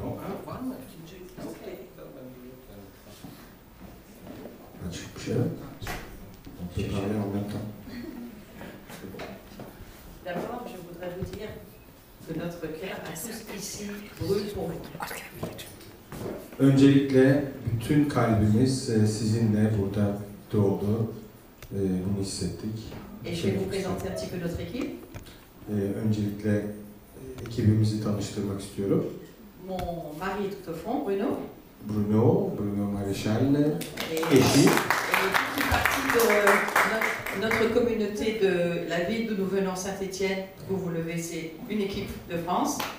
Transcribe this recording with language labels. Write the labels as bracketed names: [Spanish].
[French] On peut parler en même temps. D'abord, je voudrais vous dire que notre cœur à tous ici brûle pour vous. [Turkish] Öncelikle bütün kalbimiz sizinle burada doldu. Bunu hissettik. [French] Et je vais vous présenter un petit peu notre équipe. [Turkish] Öncelikle ekibimizi tanıştırmak istiyorum. [French] Mon mari est tout au fond, Bruno. Bruno Maréchal, Et [Turkish] eşi. [French] toute une partie de notre communauté de la ville d'où nous venons, Saint-Étienne, vous le levez, c'est une équipe de France.